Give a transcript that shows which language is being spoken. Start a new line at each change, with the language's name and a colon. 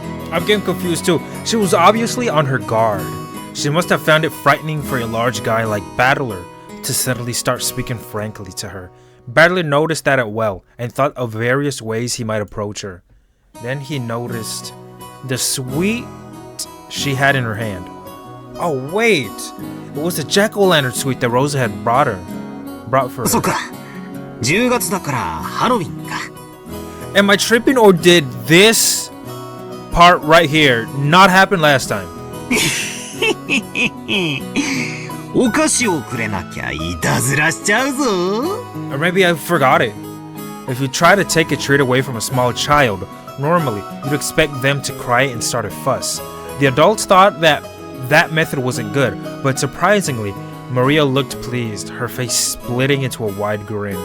English: I'm getting confused too. She was obviously on her guard. She must have found it frightening for a large guy like Battler to suddenly start speaking frankly to her. Battler noticed that as well and thought of various ways he might approach her. Then he noticed the sweet she had in her hand. Oh wait, it was the jack-o'-lantern sweet that Rosa had brought for her.
Japanese: そっか。 10月だからハロウィンか。
English: Am I tripping, or did this part right here not happen last time?
Japanese: お菓子をくれなきゃいたずらしちゃうぞ。
English: Or maybe I forgot it. If you try to take a treat away from a small child, normally you'd expect them to cry and start a fuss. The adults thought that method wasn't good, but surprisingly, Maria looked pleased, her face splitting into a wide grin.